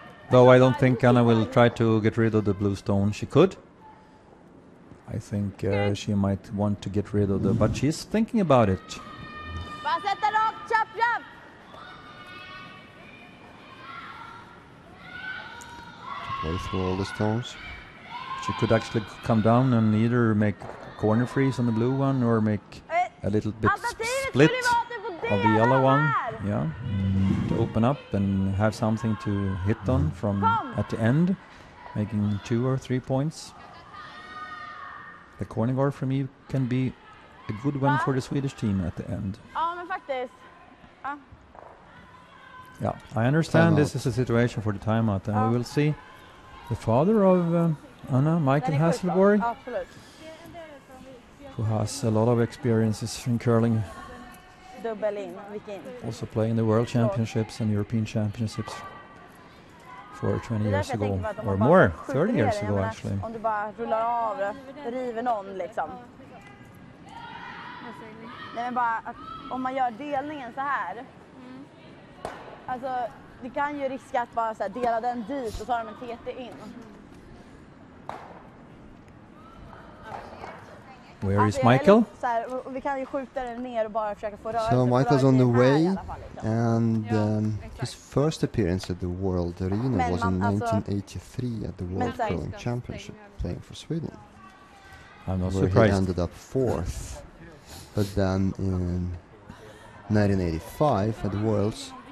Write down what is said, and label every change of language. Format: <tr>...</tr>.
<en>Though I don't think Anna will try to get rid of the blue stone. She could. I think she might want to get rid of the, but she's thinking about it.</en> <sv>Bara sätta rakt, chop, chop.</sv> <en>Play through all the stones. She could actually come down and either make corner freeze on the blue one or make a little bit split of the yellow one. Yeah, to open up and have something to hit on from at the end, making 2 or 3 points. The corner guard from you can be a good one for the Swedish team at the end.</en> <sv>Ja, men faktiskt. Ja.</sv> <en>Yeah, I understand this is a situation for the timeout, and we will see the father of Anna, Michael Hasselborg,</en> <sv>Absolut.</sv> <en>who has a lot of experiences in curling,</en> <sv>Dubbel in, vilken.</sv> <en>also playing the World Championships and European Championships for 20 years ago, or more, 30 years ago actually.</en> <sv>Om du bara rullar av det, river någon liksom. Nej men bara att om man gör delningen så här. Alltså det kan ju riska att bara så här, dela den dit och så har de en TT in.</sv> <en>Where is Michael?</en> <sv>Så här, vi kan ju skjuta den ner och bara försöka få rörelse.</sv> <en>So Michael's on the way,</en> <sv>liksom.</sv> <en>and his first appearance at the World Arena was in 1983 at the World Curling Championship, playing for Sweden. I'm not where surprised. he ended up 4th. But then in 1985 at the Worlds,</en>